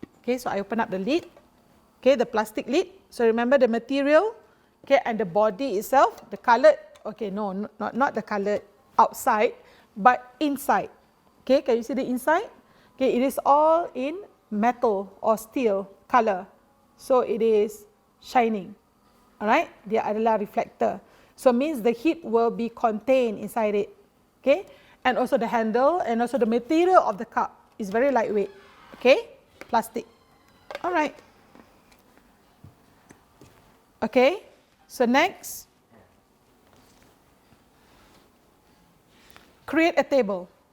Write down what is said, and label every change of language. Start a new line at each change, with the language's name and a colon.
English: Okay, so I open up the lid. Okay, the plastic lid. So remember the material, okay, and the body itself, the coloured, okay, no, not the coloured outside, but inside. Okay, can you see the inside? Okay, it is all in metal or steel colour. So it is shining.
Malay: Alright, dia adalah reflector.
English: So means the heat will be contained inside it. Okay, and also the handle and also the material of the cup is very lightweight. Okay, plastic. Alright. Okay, so next, create a table.